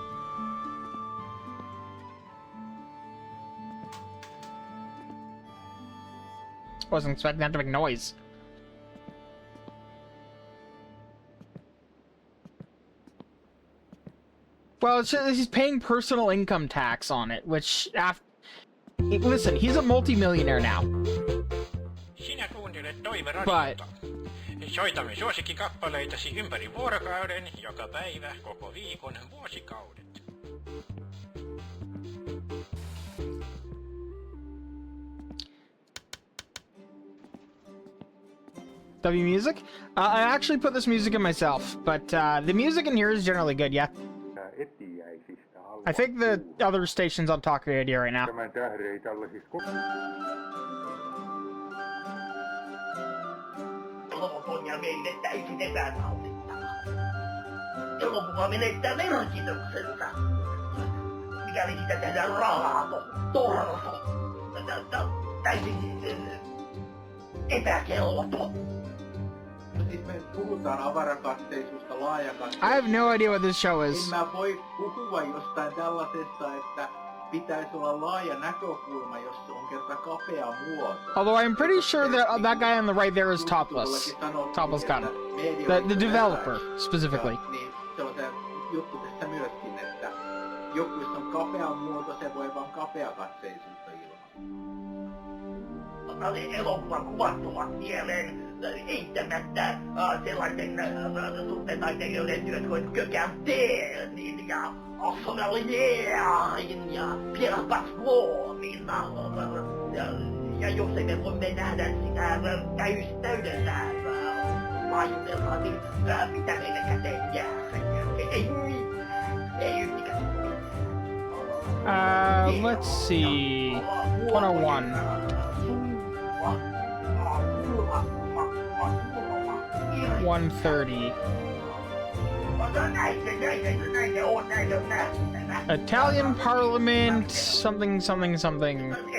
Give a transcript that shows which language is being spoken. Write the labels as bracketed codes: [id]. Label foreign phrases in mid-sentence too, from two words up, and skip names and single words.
[en] Wasn't expecting that to make noise. Well, he's paying personal income tax on it, which listen, he's a multi-millionaire now. [fi] Sinä kuuntelet Toive [en] But [fi] soitamme suosikkikappaleitasi ympäri vuorokauden, joka päivä, koko viikon, vuosikaudet. [en] W music? I actually put this music in myself, but the music in here is generally good, yeah. I think the other station's on talk radio right now. [fi] Elokuva meille täysin epänautittavaa. Elokuva menettää merkityksensä. Mikäli sitä tehdään raato, torso, täysin epäkelvoton. Siis me puhutaan avarakatseisusta, laajakatseisusta. [en] I have no idea what this show is. [fi] En mä voi puhua jostain tällaisesta, että pitäisi olla laaja näkökulma, jos se on kerta kapea muoto. [en] Although I'm pretty sure that guy on the right there is topless. Topless gun. The developer, specifically. [fi] Niin, se on se juttu tässä myöskin, että joku, jos on kapea muoto, se voi vaan kapeakatseisuutta ilmaista. Elokuvan kuvat ovat mieleen eittämättä sellaisen suhteetaiteilijoiden työt kuin Kökänteen ja Assolalineerin ja Pierre Pasquomin. Ja jos emme voimme nähdä sitä täydellä laajuudeltaan, niin mitä meille käteen jää sen jälkeen? Ei yhtikäs. [en] Let's see. 101. 130. Italian Parliament, something, something, something.